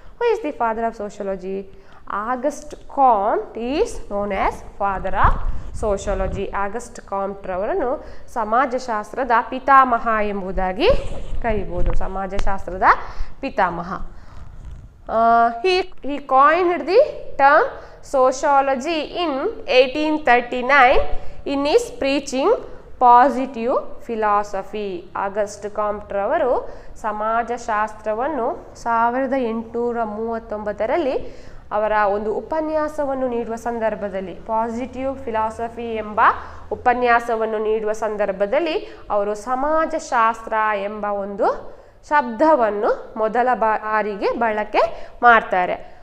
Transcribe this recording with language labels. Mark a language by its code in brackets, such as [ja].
[en] Who is the father of sociology? August Comte is known as father of sociology. [kn] August can't ರವರನ್ನು ಸಮಾಜಶಾಸ್ತ್ರದ ಪಿತಾಮಹ ಎಂಬುದಾಗಿ ಕರೀಬೋದು. ಸಮಾಜಶಾಸ್ತ್ರದ ಪಿತಾಮಹ. [en] He coined the term sociology in 1839 in his preaching positive philosophy. [kn] August can't ರವರು ಸಮಾಜಶಾಸ್ತ್ರವನ್ನು 1839ರಲ್ಲಿ ಅವರ ಒಂದು ಉಪನ್ಯಾಸವನ್ನು ನೀಡುವ ಸಂದರ್ಭದಲ್ಲಿ, positive philosophy ಎಂಬ ಉಪನ್ಯಾಸವನ್ನು ನೀಡುವ ಸಂದರ್ಭದಲ್ಲಿ ಅವರು ಸಮಾಜಶಾಸ್ತ್ರ ಎಂಬ ಒಂದು ಶಬ್ದವನ್ನು ಮೊದಲ ಬಾರಿಗೆ ಬಳಕೆ ಮಾಡ್ತಾರೆ.